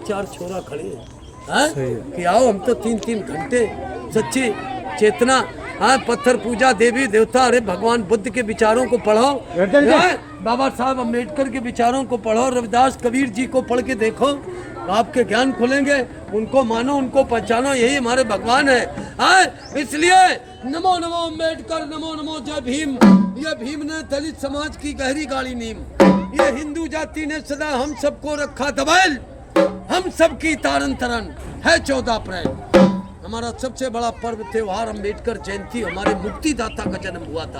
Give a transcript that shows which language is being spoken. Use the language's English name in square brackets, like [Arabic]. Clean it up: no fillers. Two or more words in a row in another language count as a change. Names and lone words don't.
[Hindi] 4 छोरा खड़े हैं कि आओ, हम तो 3-3 घंटे सच्ची चेतना, पत्थर पूजा, देवी देवता, अरे भगवान बुद्ध के विचारों को पढ़ो, बाबा साहब अम्बेडकर के विचारों को पढ़ो, रविदास कबीर जी को पढ़ के देखो, आपके ज्ञान खुलेंगे। उनको मानो, उनको पहचानो, यही हमारे भगवान है। इसलिए नमो नमो अम्बेडकर, नमो नमो जय भीम। ये भीम ने दलित समाज की गहरी गाड़ी नीम, ये हिंदू जाति ने सदा हम सबको रखा दबाएल, हम सबकी तारन तरन है 14 अप्रैल। हमारा सबसे बड़ा पर्व त्योहार अम्बेडकर जयंती, हमारे मुक्तिदाता का जन्म हुआ था।